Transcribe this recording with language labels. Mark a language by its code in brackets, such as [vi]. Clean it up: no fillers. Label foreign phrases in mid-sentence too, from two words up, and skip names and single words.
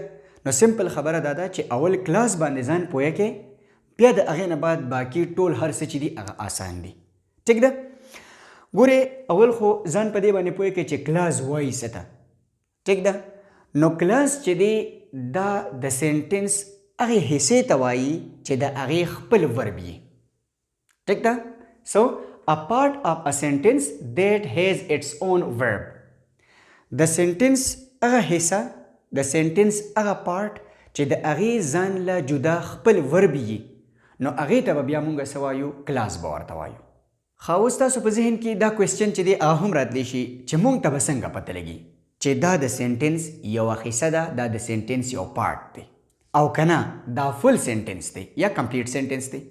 [ps] نو سمپل خبره دا ده چې اول کلاس باندې ځان پوهه کې، بیا د هغې نه بعد باقي ټول هر څه چې دي هغه آسان دي. ټیک ده؟ ګورې اول خو ځان په دې باندې پوهه کې چې کلاس وایي څه ته. ټیک ده؟ نو کلاس چې دی دا د سینټنس هغې حصې ته وایي چې د هغې خپل ورب وي. ټیک ده؟ [en] سو a part of a sentence that has its own verb. [ps] د سینټنس هغه حصه، د سینټنس هغه پارټ چې د هغې ځان له جدا خپل ورب وي، نو هغې ته به بیا مونږ څه وایو؟ کلاس به ورته وایو. ښه اوس تاسو په ذهن کې دا کوېسچن چې دی هغه هم راتلی شي چې مونږ ته به څنګه پته لګي چې دا د سینټنس یوه حصه ده، دا د سینټنس یو پارټ دی او که نه دا [en] full sentence [ps] دی یا [en] complete sentence [ps] دی.